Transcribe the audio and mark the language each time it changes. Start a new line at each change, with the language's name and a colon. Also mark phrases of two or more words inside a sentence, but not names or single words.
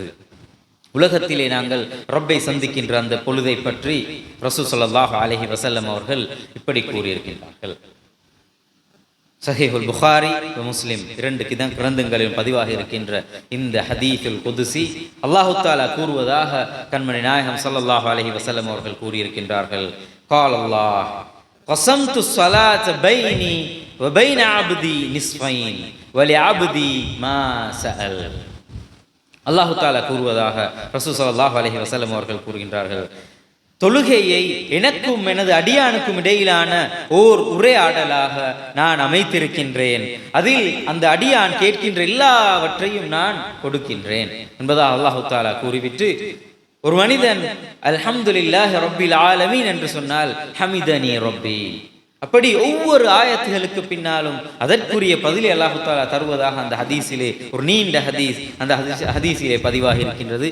Tamil: உலகத்திலே நாங்கள் ரப்பை சந்திக்கின்ற அந்த பொழுதை பற்றி ரசூல்
Arabic: صلى الله عليه وسلم
Tamil: அவர்கள் இப்படி கூறியிருக்கின்றார்கள். சஹீஹுல் புகாரி முஸ்லிம் 2 கிரந்தங்களில் பதிவாக இருக்கின்ற இந்த
Arabic: الحديث القدسي الله تعالى
Tamil: கூறுவதாக கண்மணி நாயகம்
Arabic: صلى الله عليه وسلم
Tamil: அவர்கள் கூறியிருக்கின்றார்கள்.
Arabic: قال الله قسمت الصلاة بيني وبين عبدي نصفين ولعبدي ما سأل. الله تعالى
Tamil: கூறுவதாக ரசூல்
Arabic: صلى الله عليه وسلم
Tamil: அவர்கள் கூறுகின்றார்கள், தொழுகையை எனக்கும் எனது அடியானுக்கும் இடையிலான ஓர் உரையாடலாக நான் அமைத்திருக்கின்றேன். அதில் அந்த அடியான் கேட்கின்ற எல்லாவற்றையும் நான் கொடுக்கின்றேன் என்பதாக
Arabic: الله تعالى
Tamil: கூறிவிட்டு, ஒரு மனிதன்
Arabic: الحمد لله رب العالمين
Tamil: என்று சொன்னால்
Arabic: حمدني ربي,
Tamil: அப்படி ஒவ்வொரு ஆயத்துகளுக்கு பின்னாலும் அதற்குரிய பதிலை
Arabic: الله تعالى
Tamil: தருவதாக அந்த ஹதீஸிலே, ஒரு நீண்ட ஹதீஸ் அந்த ஹதீஸிலே பதிவாகி இருக்கின்றது.